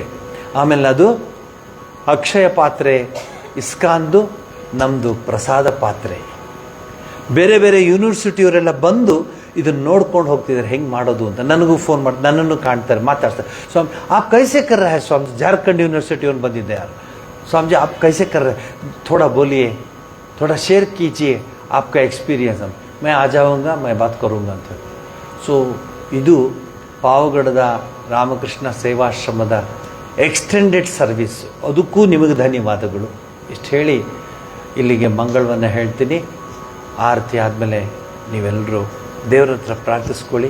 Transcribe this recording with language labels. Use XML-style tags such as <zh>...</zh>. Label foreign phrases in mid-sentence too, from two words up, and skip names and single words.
<kn>ಆಮೇಲೆ ಅದು ಅಕ್ಷಯ ಪಾತ್ರೆ ಇಸ್ಕಾನ್ದು, ನಮ್ಮದು ಪ್ರಸಾದ ಪಾತ್ರೆ. ಬೇರೆ ಬೇರೆ ಯೂನಿವರ್ಸಿಟಿಯವರೆಲ್ಲ ಬಂದು ಇದನ್ನು ನೋಡ್ಕೊಂಡು ಹೋಗ್ತಿದ್ದಾರೆ ಹೆಂಗೆ ಮಾಡೋದು ಅಂತ. ನನಗೂ ಫೋನ್ ಮಾಡಿ, ನನ್ನನ್ನು ಕಾಣ್ತಾರೆ, ಮಾತಾಡ್ತಾರೆ.</kn> <hi>स्वामी आप कैसे कर रहे स्वामी?</hi> <kn>ಜಾರ್ಖಂಡ್ ಯೂನಿವರ್ಸಿಟಿಯವ್ರು ಬಂದಿದ್ದೆ ಯಾರು.</kn> <hi>स्वामी जी आप कैसे कर रहे हैं, थोड़ा बोलिए, थोड़ा शेयर कीजिए आपका एक्सपीरियंस. मैं आ जाऊँगा, मैं बात करूँगा ಅಂತ.</hi> <kn>ಸೊ ಇದು ಪಾವಗಡದ ರಾಮಕೃಷ್ಣ ಸೇವಾಶ್ರಮದ</kn> <en>extended service.</en> <kn>ಅದಕ್ಕೂ ನಿಮಗೆ ಧನ್ಯವಾದಗಳು. ಇಷ್ಟು ಹೇಳಿ ಇಲ್ಲಿಗೆ ಮಂಗಳವನ್ನು ಹೇಳ್ತೀನಿ. ಆರತಿ ಆದಮೇಲೆ ನೀವೆಲ್ಲರೂ ದೇವರ ಹತ್ರ ಪ್ರಾರ್ಥಿಸ್ಕೊಳ್ಳಿ.</kn>